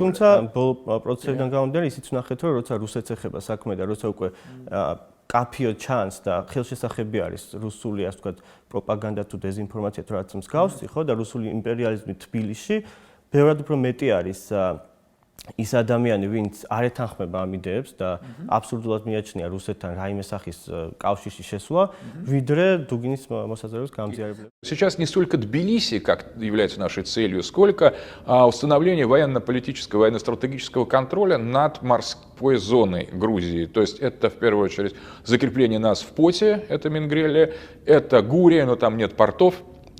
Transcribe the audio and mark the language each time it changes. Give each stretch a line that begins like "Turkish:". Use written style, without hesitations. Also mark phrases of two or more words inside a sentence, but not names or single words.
Georgian: თუმცა ბოლო პროცესებიდან გამომდინარე, ისიც ვნახეთ, რომ როცა რუსეთს ეხება საქმე და როცა უკვე კაფიო ჩანს და ხელშესახები არის რუსული, ასე ვთქვათ, პროპაგანდა თუ დეზინფორმაცია თუ რაც მსგავსი, ხო, და რუსული იმპერიალიზმი თბილისში, ბევრად უფრო მეტი არის ის ადამიანი, ვინც არ ეთანხმება ამ იდეებს და აბსურდულად მიაჩნია რუსეთთან რაიმე სახის კავშირში შესვლა, ვიდრე დუგინის მოსაზრების გამძიარებლები.
Russian: Сейчас не столько Тбилиси, как является нашей целью, сколько установление военно-политического, военно-стратегического контроля над морской зоной Грузии. То есть это в первую очередь закрепление нас в Поте, это Мингрелия, это Гурия, но там нет портов.